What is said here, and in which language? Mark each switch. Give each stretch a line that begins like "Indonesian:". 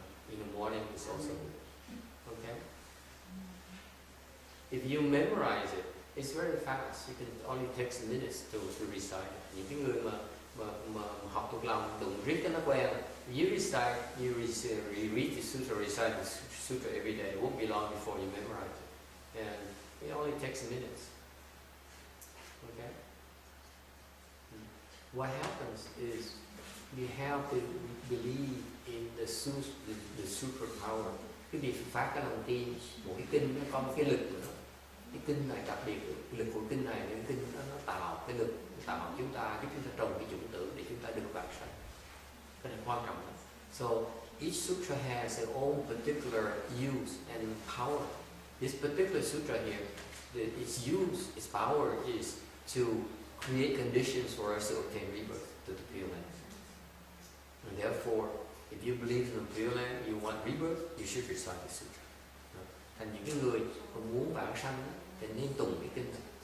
English: In the morning is also good. Okay. If you memorize it, it's very fast. You can only takes minutes to recite it.
Vietnamese: Những cái người mà học thuộc lòng tụng riết cái nó quen.
English: You recite, you read the sutra, recite the sutra every day. It won't be long before you memorize it, and it only takes minutes. Okay. what happens is you have to believe in the super power.
Vietnamese: Cái việc phát cái lòng tin, một cái kinh nó có một cái lực của nó. Cái kinh này đặc biệt, lực của kinh này, cái kinh nó tạo cái lực, tạo chúng ta, giúp chúng ta trồng cái chủng tử để chúng ta được vãng sanh. Cái này quan trọng lắm.
English: So each sutra has its own particular use and power. This particular sutra here, its use, its power is to create conditions for us to obtain rebirth to the Pure Land. And therefore, if you believe in the Pure Land, you want rebirth, you should recite the sutra.
Vietnamese: Thành những cái người mà muốn vãng sanh thì nên tụng cái kinh này.